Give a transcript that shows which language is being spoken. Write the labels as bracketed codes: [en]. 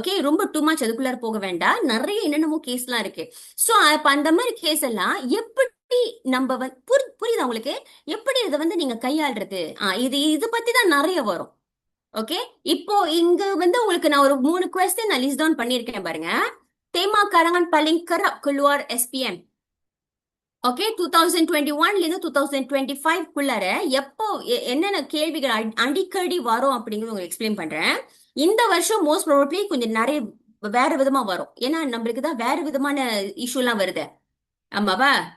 [ta] Okay, ரொம்ப too much அதுக்குள்ளார போக வேண்டாம். நிறைய என்னென்னமோ கேஸ்லாம் இருக்கு. சோ அப்ப அந்த மாதிரி கேஸ் எல்லாம் எப்படி நம்ம புரியுதா உங்களுக்கு? எப்படி இதை வந்து நீங்க கையாளுறது? இது இது பத்தி தான் நிறைய வரும். ஓகே, இப்போ இங்க வந்து உங்களுக்கு நான் ஒரு 3 கொஸ்டின் நான் லிஸ்ட் டவுன் பண்ணிருக்கேன் பாருங்க. [ms] தேமா கரங்கன் paling kerap keluar SPM. [ta] Okay, 2021ல இருந்து 2025 குள்ளார எப்போ என்னென்ன கேள்விகள் அடிக்கடி வரும் அப்படிங்கறது உங்களுக்கு எக்ஸ்பிளைன் பண்றேன். இந்த வருஷம் மோஸ்ட் ப்ராபப்ளி கொஞ்சம் நிறைய வேற விதமா வரும். ஏன்னா நம்மளுக்கு தான் வேற விதமான இஷ்யூ எல்லாம் வருது. ஆமாவா?